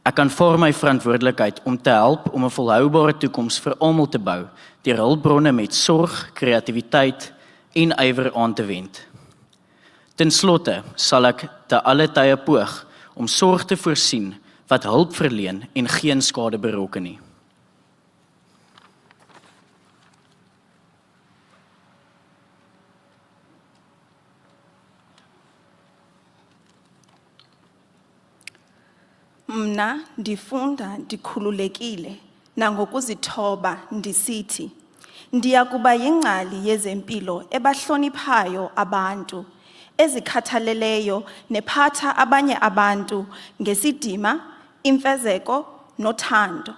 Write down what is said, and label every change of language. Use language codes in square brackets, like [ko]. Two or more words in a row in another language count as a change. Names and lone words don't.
[af] Ek aanvaar my verantwoordelikheid om te help om 'n volhoubare toekoms vir almal te bou, deur hulpbronne met sorg, kreatiwiteit en ywer aan te wend. Ten slotte sal ek te alle tye poog om sorg te voorsien wat hulp verleen en geen skade berokken nie. [xh] Mna ndifunda ndikhululekile nangokuzithoba ndisithi ndiya kuba yingcali yezempilo ebahloniphayo abantu, ezikhathaleleyo nephatha abanye abantu ngesidima, imfezeko nothando.